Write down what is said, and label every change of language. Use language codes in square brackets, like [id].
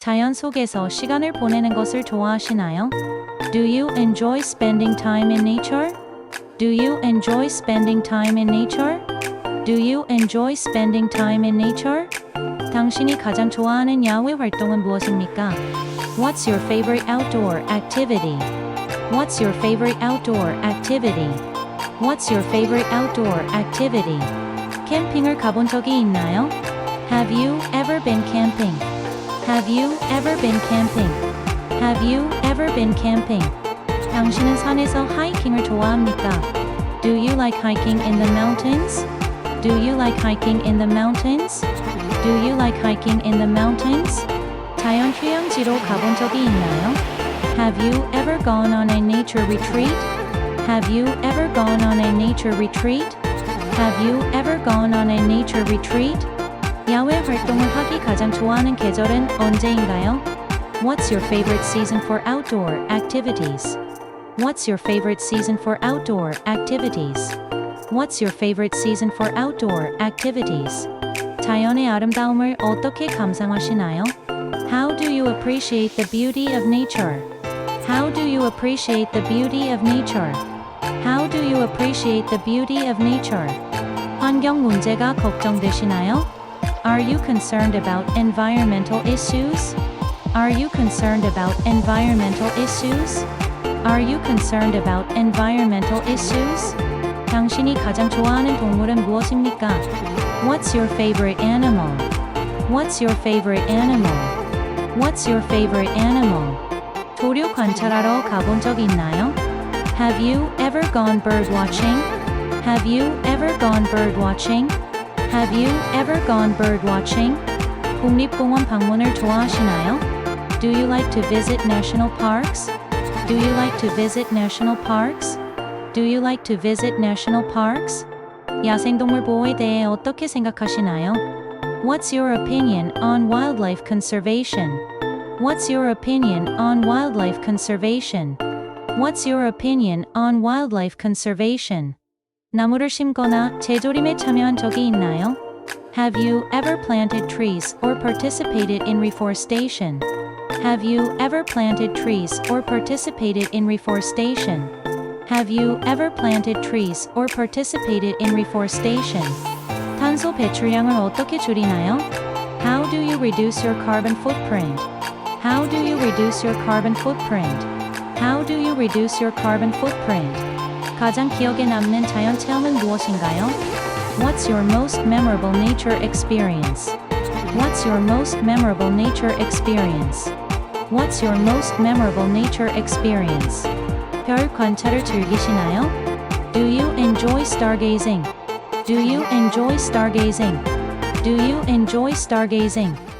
[ko] 자연 속에서 시간을 보내는 것을 좋아하시나요? [en] Do you enjoy spending time in nature? Do you enjoy spending time in nature? Do you enjoy spending time in nature? [ko] 당신이 가장 좋아하는 야외 활동은 무엇입니까? [en] What's your favorite outdoor activity? What's your favorite outdoor activity? What's your favorite outdoor activity? [ko] 캠핑을 가본 적이 있나요? [en] Have you ever been camping? Have you ever been camping? Have you ever been camping? [ko] 당신은 산에서 하이킹을 좋아합니까? [en] Do you like hiking in the mountains? Do you like hiking in the mountains? Do you like hiking in the mountains? [ko] 자연 휴양지로 가본 적이 있나요? [en] Have you ever gone on a nature retreat? Have you ever gone on a nature retreat? Have you ever gone on a nature retreat? [ko] 야외 활동을 하기 가장 좋아하는 계절은 언제인가요? [en] What's your favorite season for outdoor activities? What's your favorite season for outdoor activities? What's your favorite season for outdoor activities? [ko] 자연의 아름다움을 어떻게 감상하시나요? [en] How do you appreciate the beauty of nature? How do you appreciate the beauty of nature? How do you appreciate the beauty of nature? [ko] 환경 문제가 걱정되시나요? [en] Are you concerned about environmental issues? Are you concerned about environmental issues? Are you concerned about environmental issues? [ko] 당신이 가장 좋아하는 동물은 무엇입니까? [en] What's your favorite animal? What's your favorite animal? What's your favorite animal? [ko] 조류 관찰하러 가본 적 있나요? [en] Have you ever gone bird watching? Have you ever gone bird watching? Have you ever gone bird watching? [ko] 국립공원 방문을 좋아하시나요? [en] Do you like to visit national parks? Do you like to visit national parks? Do you like to visit national parks? [ko] 야생동물 보호에 대해 어떻게 생각하시나요? [en] What's your opinion on wildlife conservation? What's your opinion on wildlife conservation? What's your opinion on wildlife conservation? [ko] 나무를 심거나 재조림에 참여한 적이 있나요? [en] Have you ever planted trees or participated in reforestation? Have you ever planted trees or participated in reforestation? Have you ever planted trees or participated in reforestation? [ko] 탄소 배출량을 어떻게 줄이나요? [en] How do you reduce your carbon footprint? How do you reduce your carbon footprint? How do you reduce your carbon footprint? [ko] 가장 기억에 남는 자연 체험은 무엇인가요? [en] What's your most memorable nature experience? What's your most memorable nature experience? What's your most memorable nature experience? [ko] 별 관찰을 즐기시나요? [en] Do you enjoy stargazing? Do you enjoy stargazing? Do you enjoy stargazing?